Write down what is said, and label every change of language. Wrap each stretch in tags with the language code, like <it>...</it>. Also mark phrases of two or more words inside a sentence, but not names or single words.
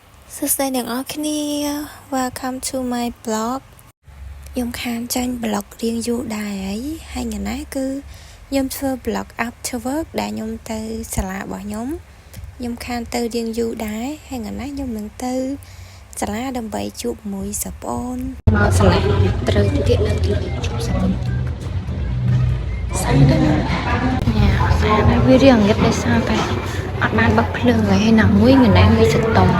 <km>សួស្តីអ្នកនរគ្នា</km> <en>Welcome to my blog</en> <km>ខ្ញុំខានចាញ់ blog រៀងយូរដែរហើយថ្ងៃនេះគឺខ្ញុំធ្វើ</km> <en>blog after work</en> <km>ដែលខ្ញុំទៅសាលារបស់ខ្ញុំខានទៅរៀងយូរដែរហើយថ្ងៃនេះខ្ញុំនឹង ទៅសាលាដើម្បីជួបមួយសិស្សប្អូនមកសាលាត្រូវទៀតនឹងជួបសិស្សសាលាវារៀងងឹតដោយសារតែអត់បានបិទភ្លើងហើយណាមួយថ្ងៃនេះមានសតុំ</km>